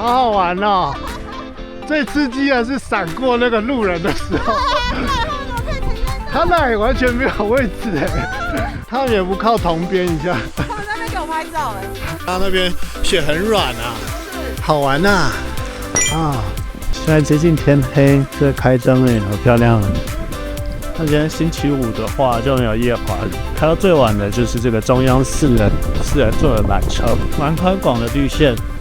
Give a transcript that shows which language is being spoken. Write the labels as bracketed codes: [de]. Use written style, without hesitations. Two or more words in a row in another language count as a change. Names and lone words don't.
[zh] 好玩哦！最刺激的是閃過那個路人的時候，他那裡完全沒有位置哎，他們也不靠同邊一下。他們在那邊給我拍照哎。他那邊雪很軟啊，好玩吶！啊，現在接近天黑，這開燈哎，好漂亮。那今天星期五的話就沒有夜華，開到最晚的就是這個中央四人座的纜車，蠻寬廣的綠線。